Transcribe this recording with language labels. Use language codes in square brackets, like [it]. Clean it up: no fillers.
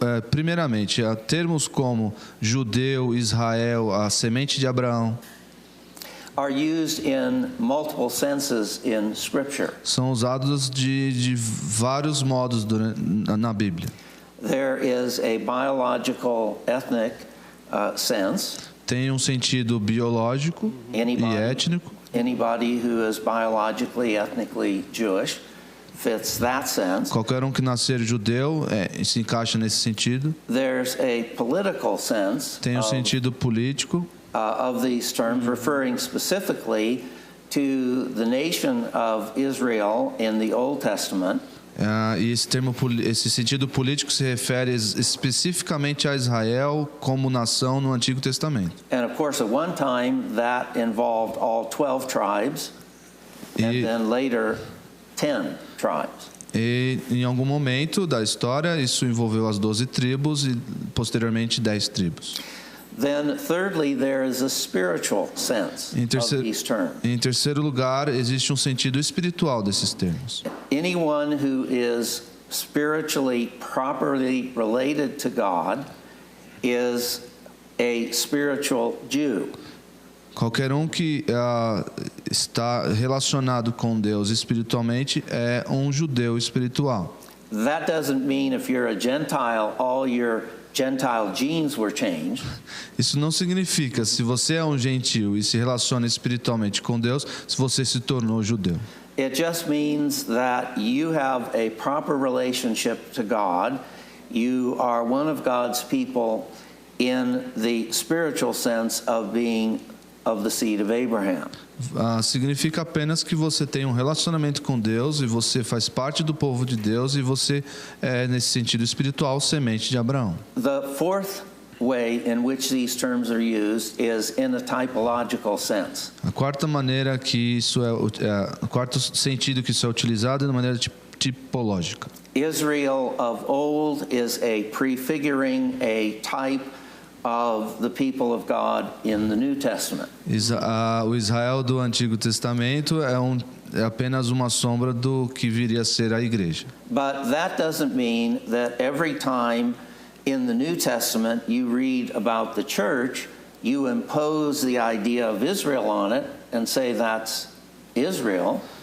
[pt] Primeiramente, termos como judeu, Israel, a semente de Abraão. [en] Are used in multiple senses in Scripture. [pt] São usados de vários modos na Bíblia. [en] There is a biological, ethnic sense. [pt] Tem um sentido biológico e étnico. [en] Anybody who is biologically, ethnically Jewish fits that sense. [pt] Qualquer que nascer judeu se encaixa nesse sentido. [en] There's a political sense. [pt] Tem um sentido político. [en] Of these terms, referring specifically to the nation of Israel in the Old Testament. [pt] E esse sentido político se refere especificamente a Israel como nação no Antigo Testamento. [en] And of course, at one time, that involved all 12 tribes, and then later 10 tribes. [pt] E em algum momento da história, isso envolveu as 12 tribos e posteriormente 10 tribos. [en] Then, thirdly, there is a spiritual sense of these terms. [pt] Em terceiro lugar, existe um sentido espiritual desses termos. [en] Anyone who is spiritually properly related to God is a spiritual Jew. [pt] Qualquer que está relacionado com Deus espiritualmente é um judeu espiritual. [en] That doesn't mean if you're a Gentile, all your Gentile genes were changed. [pt] Isso não significa, se você é um gentil e se relaciona espiritualmente com Deus, se você se tornou judeu. [en] It just means that you have a proper relationship to God. You are one of God's people in the spiritual sense of being of the seed of Abraham. [pt] Significa apenas que você tem um relacionamento com Deus e você faz parte do povo de Deus e você é, nesse sentido espiritual, semente de Abraão. [en] The fourth way in which these terms are used is in a typological sense. [pt] A quarta maneira que isso o quarto sentido que isso é utilizado é de maneira tipológica. [en] Israel of old is a prefiguring, a type of the people of God in the New Testament. [pt] O Israel do Antigo Testamento é apenas uma sombra do que viria a ser a igreja. [en] But that doesn't mean that every time in the New Testament you read about the church, you impose the idea of Israel on it and say that's Israel.